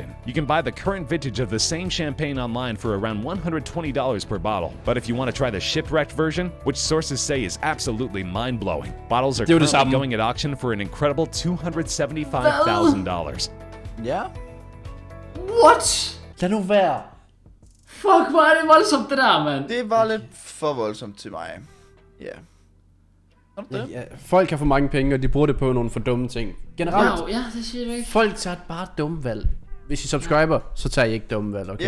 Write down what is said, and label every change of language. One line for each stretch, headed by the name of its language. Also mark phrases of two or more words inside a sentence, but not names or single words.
English: You can buy the current vintage of the same champagne online for around $120 per bottle, but if you want to try the shipwrecked version, which sources say is absolutely mind-blowing, bottles are currently going at auction for an incredible $275,000.
Danish: Ja.
English: What?
Danish: Lad nu være. Fuck, hvor er det voldsomt det der, mand. Det var lidt for voldsomt til mig. Ja. Ja, folk har for mange penge, og de bruger det på nogle for dumme ting. Generelt, ja, det siger du ikke. folk tager bare dumme valg. Hvis I subscriber, så tager I ikke dumme valg, okay?